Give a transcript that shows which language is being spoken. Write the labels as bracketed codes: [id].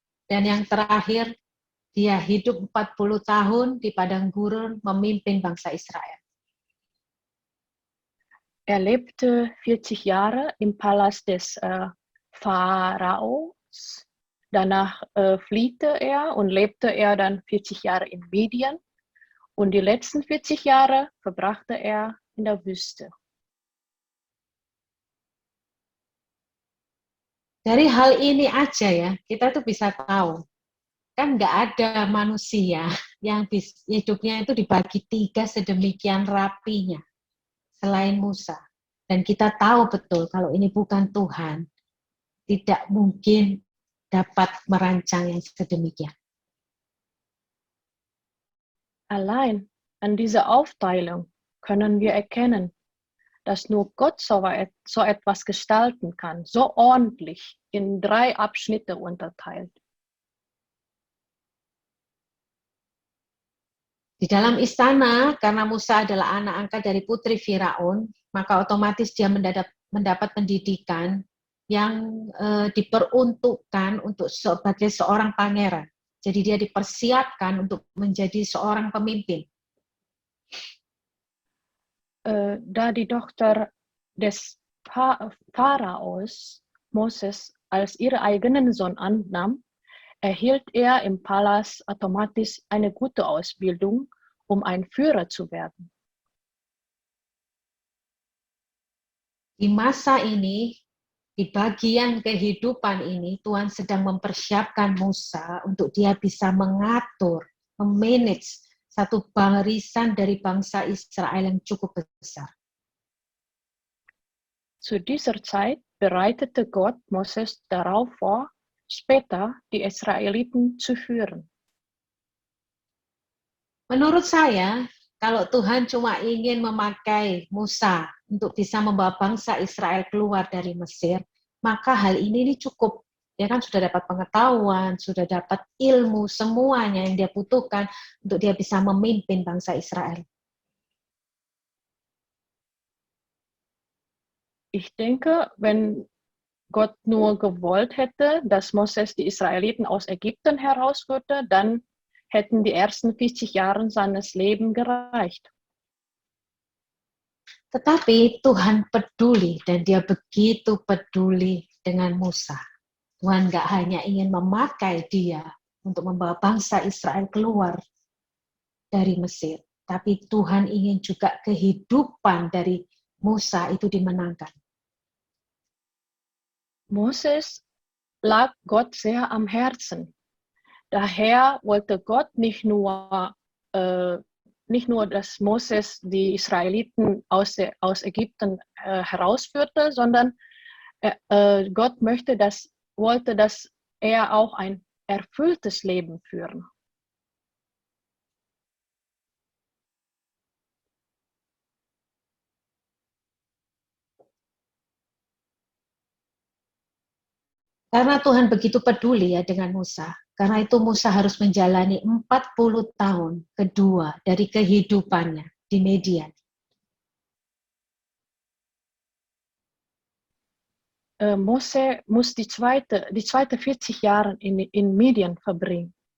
[id] Dan yang terakhir, dia hidup 40 tahun di padang gurun memimpin bangsa Israel. [de] Er lebte 40 Jahre im Palast des Pharaos. Danach fliehte er und lebte er dann 40 Jahre in Midian. Und die letzten 40 Jahre verbrachte er in der Wüste. [id] Dari hal ini aja ya, kita tuh bisa tahu, kan nggak ada manusia yang hidupnya itu dibagi tiga sedemikian rapinya, selain Musa. Dan kita tahu betul kalau ini bukan Tuhan, tidak mungkin dapat merancang yang sedemikian. [de] Allein an dieser Aufteilung können wir erkennen, dass nur Gott so etwas gestalten kann, so ordentlich in 3 Abschnitte unterteilt. [id] Di dalam istana, karena Musa adalah anak angkat dari putri Firaun, maka otomatis dia mendapat pendidikan yang diperuntukkan untuk sebagai seorang pangeran. Jadi dia dipersiapkan untuk menjadi seorang pemimpin. [de] Da die Tochter des Pharaos Moses als ihren eigenen Sohn annahm, erhielt er im Palast automatisch eine gute Ausbildung, um ein Führer zu werden. [id] Di masa ini, di bagian kehidupan ini, Tuhan sedang mempersiapkan Musa untuk dia bisa mengatur, memanage satu barisan dari bangsa Israel yang cukup besar. [de] Zu dieser Zeit bereitete Gott Moses darauf vor, später die Israeliten zu führen. [id] Menurut saya, kalau Tuhan cuma ingin memakai Musa untuk bisa membawa bangsa Israel keluar dari Mesir, maka hal ini cukup. Dia kan sudah dapat pengetahuan, sudah dapat ilmu, semuanya yang dia butuhkan untuk dia bisa memimpin bangsa Israel. [de] Ich denke, wenn Gott nur gewollt hätte, dass Moses die Israeliten aus Ägypten herausführte, dann hätten die ersten 40 Jahre seines Lebens gereicht. [id] Tetapi Tuhan peduli dan dia begitu peduli dengan Musa. Tuhan gak hanya ingin memakai dia untuk membawa bangsa Israel keluar dari Mesir, tapi Tuhan ingin juga kehidupan dari Musa itu dimenangkan. [de] Moses lag Gott sehr am Herzen. Daher wollte Gott nicht nur, dass Moses die Israeliten aus Ägypten herausführte, sondern Gott wollte, dass er auch ein erfülltes Leben führen. [id] Karena Tuhan begitu peduli ya dengan Musa, karena itu Musa harus menjalani 40 tahun kedua dari kehidupannya di Midian. [de] Mose muss die zweite 40 Jahre in Midian verbringen.